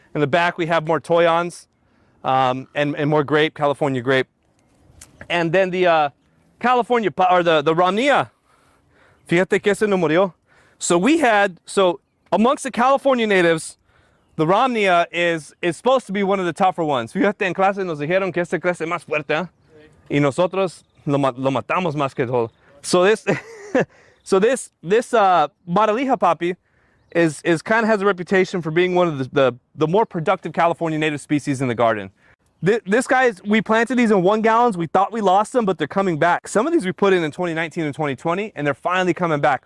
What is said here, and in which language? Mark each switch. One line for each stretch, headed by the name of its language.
English: In the back, we have more toyons and more grape, California grape. And then the California, or the Ramnia.
Spanish: Fíjate que ese no murió.
English: So amongst the California natives, the Ramnia is supposed to be one of the tougher ones.
Spanish: Fíjate, en clase nos dijeron que esta clase es más fuerte, ¿eh? Y nosotros lo matamos más que todo.
English: So this Maralija poppy is kind of has a reputation for being one of the more productive California native species in the garden. This guy, we planted these in 1 gallons. We thought we lost them, but they're coming back. Some of these we put in 2019 and 2020, and they're finally coming back.